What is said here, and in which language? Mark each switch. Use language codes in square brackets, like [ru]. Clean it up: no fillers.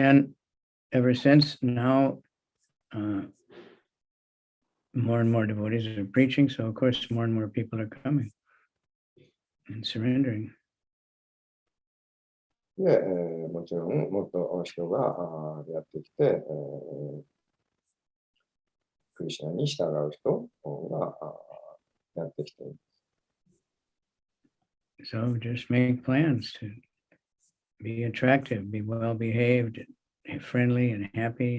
[en] And ever since now, more and more devotees are preaching, so of course more and more people are coming and surrendering. [ja] で、もちろんもっと人がやってきて、クリシュナに従う人がやってきています。 [en] So just make plans to be attractive, be well behaved, friendly and happy.